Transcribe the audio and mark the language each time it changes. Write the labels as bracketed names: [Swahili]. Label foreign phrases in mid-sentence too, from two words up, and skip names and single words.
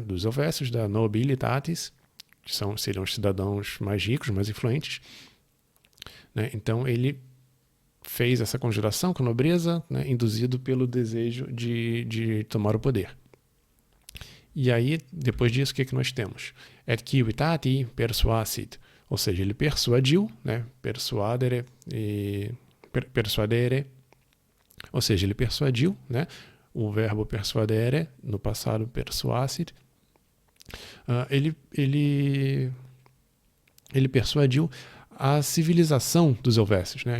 [Portuguese] Dos Helvécios, da nobilitatis, que seriam os cidadãos mais ricos, mais influentes, né? Então ele fez essa conjuração com a nobreza, né, induzido pelo desejo de tomar o poder. E aí, depois disso, o que nós temos? [Latin] Et civitati persuasit, [Portuguese] ou seja, ele persuadiu, né, persuadere, ou seja, ele persuadiu, né, o verbo persuadere, no passado persuasit, ele persuadiu a civilização dos Helvécios, né?